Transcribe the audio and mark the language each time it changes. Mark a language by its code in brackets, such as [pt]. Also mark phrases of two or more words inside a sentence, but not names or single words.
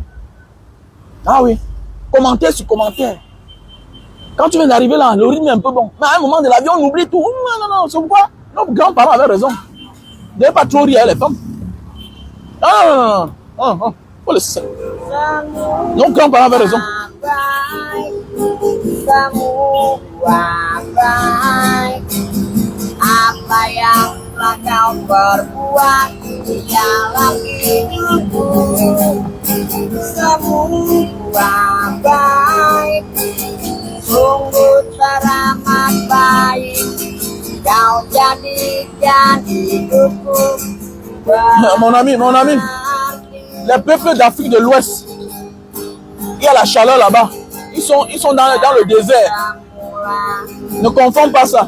[fr] Commentaire sur commentaire. Quand tu viens d'arriver là, le rythme est un peu bon. Mais à un moment de la vie, on oublie tout. Non, c'est pourquoi nos grands-parents avaient raison. Ne devez pas trop rire les femmes. Non. Faut le savoir. Nos grands-parents avaient raison. [id] Apa yang telah kau perbuat di dalam hidupku, semua baik, [fr] Mon ami, les peuples d'Afrique de l'Ouest, il y a la chaleur là-bas. Ils sont dans le désert. Ne confonds pas ça.